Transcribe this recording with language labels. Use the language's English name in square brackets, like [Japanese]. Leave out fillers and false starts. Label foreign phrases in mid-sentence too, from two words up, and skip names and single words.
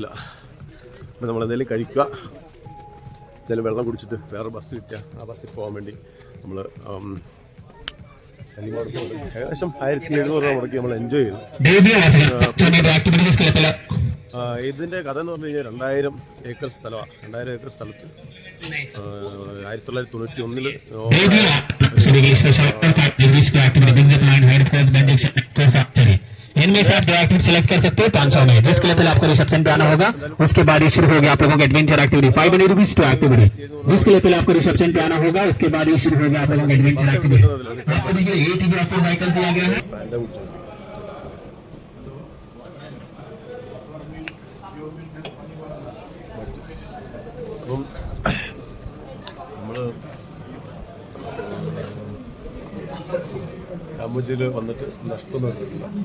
[Malayalam] അപ്പം നമ്മൾ എന്തെങ്കിലും കഴിക്കുക, ചില വെള്ളം കുടിച്ചിട്ട് വേറെ ബസ് കിട്ടുക, ആ ബസ്സിൽ പോകാൻ വേണ്ടി നമ്മൾ ഏകദേശം 1700 രൂപ മുടക്കി നമ്മൾ എൻജോയ് ചെയ്തു. ഇതിൻ്റെ കഥ എന്ന് പറഞ്ഞു കഴിഞ്ഞാൽ 2000 ഏക്കർ സ്ഥലമാണ്. 2000 ഏക്കർ സ്ഥലത്ത് 1991 [Hindi] इनमें से आप दो [English] activity select [Hindi] कर सकते हैं 500 में, जिसके लिए पहले आपको रिसेप्शन पे आना होगा. उसके बाद ही शुरू होगा आप लोगों का [English] adventure activity [Hindi] 500 [English] rupees two activity, [Hindi] जिसके लिए पहले आपको रिसेप्शन पे आना होगा. उसके बाद ही शुरू होगा आप लोगों का [English] adventure activity. [Hindi] बच्चों के लिए 8 भी आपको व्हीकल दिया गया है. [Malayalam] രാമോജിയിൽ വന്നിട്ട് നഷ്ടമൊന്നും കിട്ടില്ല.